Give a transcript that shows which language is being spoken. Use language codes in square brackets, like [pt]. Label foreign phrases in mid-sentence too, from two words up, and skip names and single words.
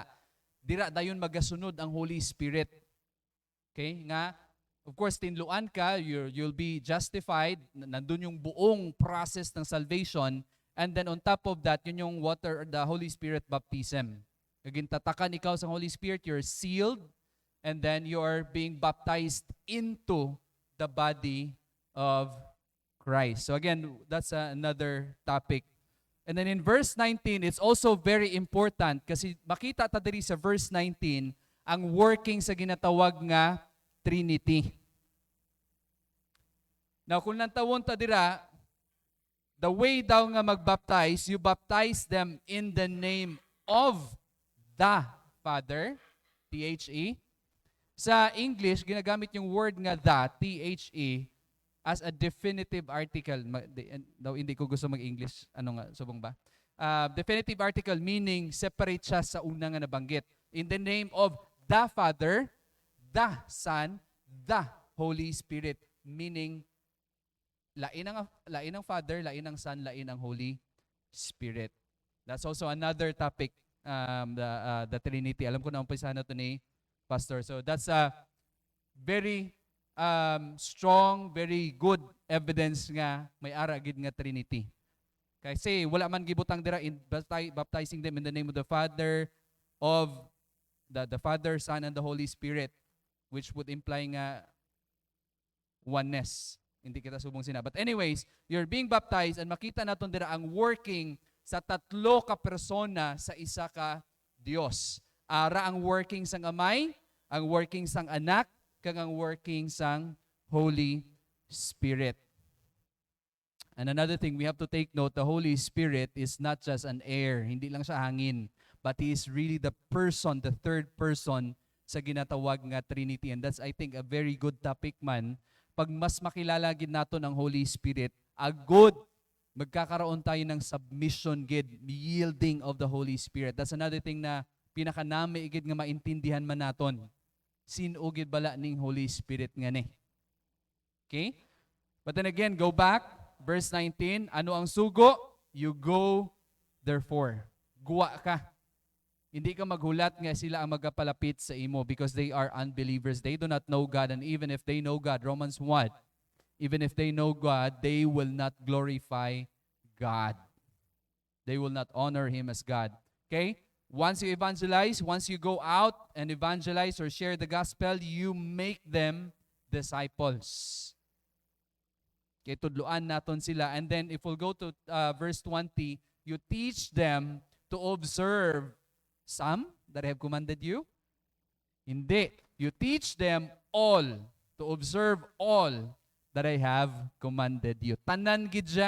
[hil] Dira dayon magasunod ang Holy Spirit. Okay? Nga, [en] of course, [hil] tinluan ka, [en] you'll be justified, [tl] nandun yung buong process ng salvation, [en] and then on top of that, [tl] yun yung [en] water, the Holy Spirit baptism. [hil] Gintatakan ikaw sa [en] Holy Spirit, you're sealed, and then you are being baptized into the body of Christ. So again, that's another topic. And then in verse 19, it's also very important [hil] kasi makita ta diri sa verse 19 ang working sa ginatawag nga Trinity. Now, kung nantawon ta dira, [en] the way [hil] daw nga magbaptize, [en] you baptize them in the name of the Father, T-H-E. [tl] Sa English, ginagamit yung word nga the, T-H-E, [en] as a definitive article. [tl] Daw hindi ko gusto mag-English. [hil] Ano nga, subong ba? [en] Definitive article meaning separate [hil] siya sa una nga nabanggit. [en] In the name of the Father, the Son, the Holy Spirit. Meaning, [hil] lain ang Father, lain ang Son, lain ang Holy Spirit. [en] That's also another topic, the Trinity. [tl] Alam ko na umpisa na ito ni Pastor. [en] So that's very strong, very good evidence [hil] nga may ara gid nga Trinity. Kasi wala man gibutang dira [en] in baptizing them in the name of the Father, of the Father, Son, and the Holy Spirit, which would imply nga oneness. [hil] Hindi kita subong sina. [en] But anyways, you're being baptized [hil] and makita naton dira ang working sa tatlo ka persona sa isa ka Dios. Ara ang working sang Amay, ang working sang Anak, kag ang working sang Holy Spirit. [en] And another thing we have to take note, the Holy Spirit is not just an air, [tl] hindi lang siya hangin, [en] but He is really the person, the third person [hil] sa ginatawag nga [en] Trinity. And that's, I think, a very good topic man. [hil] Pag mas makilala gid naton ang Holy Spirit, [tl] agud magkakaroon tayo ng submission gid, [en] yielding of the Holy Spirit. That's another thing [hil] na pinakanami gid nga maintindihan man naton. Sino gid bala ning Holy Spirit nga ni. Okay? But then again, go back, verse 19, ano ang sugo? [en] You go, therefore. [hil] Guwa ka. Hindi ka maghulat nga sila ang magapalapit sa imo [en] because they are unbelievers. They do not know God, and even if they know God, Romans 1, even if they know God, they will not glorify God. They will not honor Him as God. Okay? Once you evangelize, once you go out and evangelize or share the gospel, you make them disciples. [hil] Okay, tudluan naton sila. [en] And then if we'll go to verse 20, you teach them to observe some that I have commanded you? [tl] Hindi. [en] You teach them all, to observe all that I have commanded you. [hil] Tanan gid siya.